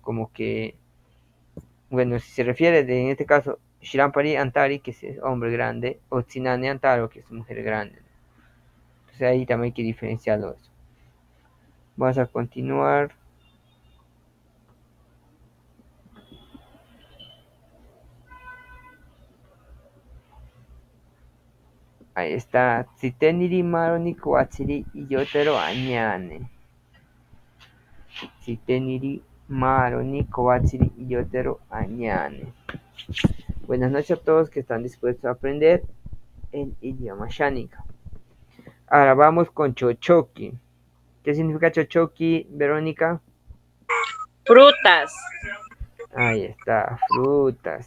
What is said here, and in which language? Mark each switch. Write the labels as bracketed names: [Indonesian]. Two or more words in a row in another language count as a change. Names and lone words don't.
[Spanish] Como que, bueno, si se refiere en este caso [Asháninka] Shirampari Antari, [Spanish] que es hombre grande, o [Asháninka] Tsinane Antaro, [Spanish] que es mujer grande. Entonces ahí también hay que diferenciarlo eso. Vamos a continuar. Ahí está. [Asháninka] Tsiteniri Maroni Koatsiri Yotero Añane. Tsiteniri Maroni Koatsiri Yotero Añane. [Spanish] Buenas noches a todos que están dispuestos a aprender el idioma Shánica. Ahora vamos con Chochoki. ¿Qué significa Chochoki, Verónica? Frutas. Ahí está, frutas.